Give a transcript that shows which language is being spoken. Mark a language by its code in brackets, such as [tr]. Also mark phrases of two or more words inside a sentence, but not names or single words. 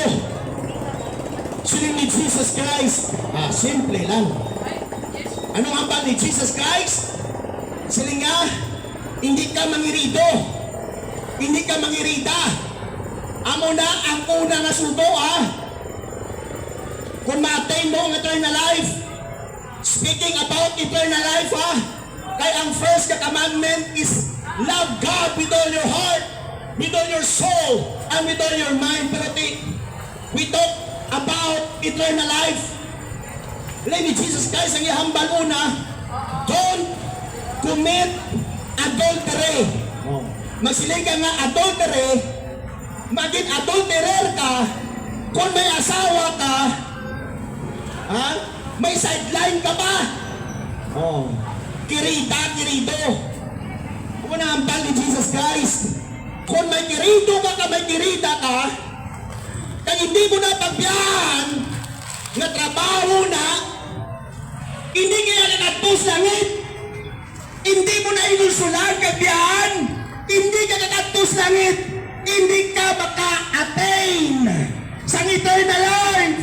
[hil] Siling ni Jesus Christ, simple lang. Anong hambal ni Jesus Christ? Siling nga, hindi ka mangirido. Hindi ka mangirida. Amo na ang una nga sudo kung ma-attain mo ang [en] eternal life. Speaking about eternal life [hil] kaya ang [en] first commandment is love God with all your heart, with all your soul, and with all your mind. Pero we talk about eternal life. [hil] Ni Jesus Christ ang ihambal una, [en] don't commit adultery. [hil] Magsiling ka nga adultery, maging adulterer ka, kung may asawa ka, may sideline ka pa. Kirido. Kung na hambal ni Jesus Christ, kung may kirido ka, may kirida ka, kaya hindi mo na pagbiyahan, nga trabaho na, hindi kaya nakatus langit, hindi mo na ilusulan kagbiyahan, hindi ka nakatus langit, hindi ka maka-attain sa [en] eternal life.